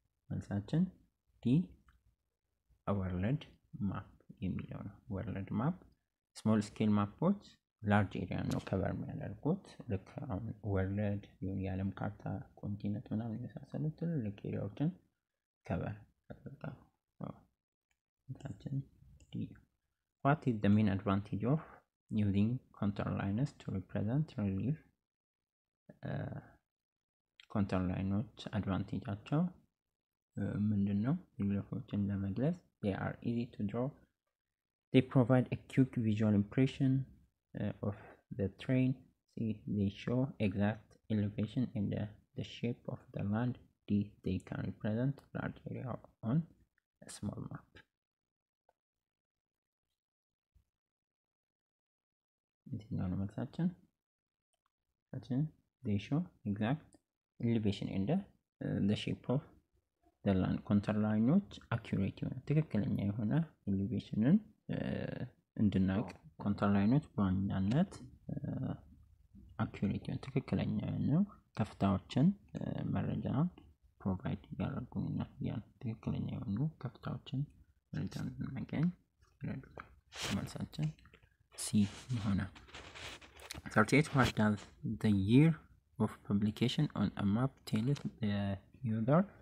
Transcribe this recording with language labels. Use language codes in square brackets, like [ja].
[am] መልሳችን ዲ ወርልድ ማፕ የሚለው ነው። ወርልድ ማፕ ስሞል ስኬል ማፖች ላርጅ ኤሪያ ነው ከቨር የሚያደርጉት። ልክ አሁን ወርልድ የዓለም ካርታ ኮንቲኔንት ምናምን የመሳሰሉት ትልልቅ ኤሪያዎችን ከቨር ያደርጋሉ። መልሳችን ዲ። [en] What is the main advantage of using contour lines to represent relief? [am] ኮንተር ላይኖች አድቫንቴጃቸው ምንድነው? ሪሊፎችን ለመግለጽ [en] they are easy to draw, they provide a quick visual impression of the terrain. C, See, they show exact elevation and the shape of the land. They can represent large area on a small map. [am] የትኛው ነው መልሳችን? [en] they show exact elevation and the shape of the land. [am] ኮንተር ላይኖች አኩሬት የሆነ ትክክለኛ የሆነ ኤሊቬሽንን እንድናውቅ ኮንተር ላይኖች በዋናነት አኩሬት የሆነ ትክክለኛ ነው ከፍታዎችን መረጃ ፕሮቫይድ ያደርጉልናል። ያን ትክክለኛ የሆኑ ከፍታዎችን መረጃ እንድናገኝ ይረዱናል። መልሳችን ሲ ይሆናል። 38 [en] What does the year of publication on a map tell the user?